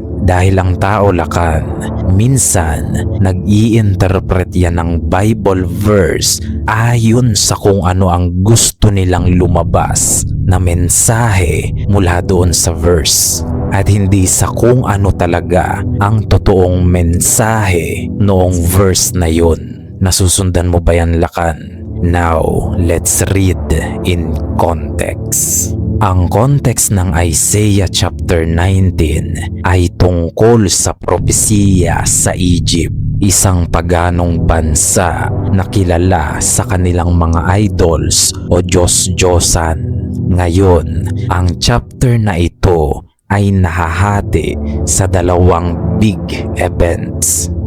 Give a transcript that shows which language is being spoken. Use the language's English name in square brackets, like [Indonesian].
[Filipino] Dahil ang tao, Lakan, minsan nag-i-interpret yan ng Bible verse ayon sa kung ano ang gusto nilang lumabas na mensahe mula doon sa verse at hindi sa kung ano talaga ang totoong mensahe noong verse na yun. Nasusundan mo ba yan, Lakan? [English] Now, let's read in context. [Filipino] Ang context ng Isaiah chapter 19 ay tungkol sa propesiya sa Egypt, isang paganong bansa na kilala sa kanilang mga idols o Diyos-Diyosan. Ngayon, ang chapter na ito ay nahahati sa dalawang [English] big events.